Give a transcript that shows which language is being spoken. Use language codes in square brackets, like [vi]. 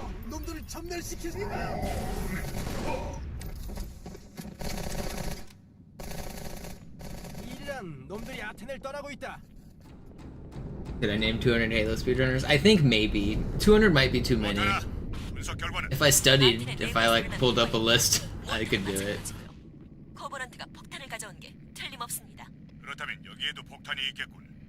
[ko] 놈들을 전멸시키지 마. 놈들이 아테네를 떠나고 있다. [en] Did I name 200 Halo speedrunners? I think maybe 200 might be too many. If I studied, if I like pulled up a list, I could do it. [ko] 코버넌트가 폭탄을 가져온 게 틀림없습니다. 그렇다면 여기에도 폭탄이 있겠군.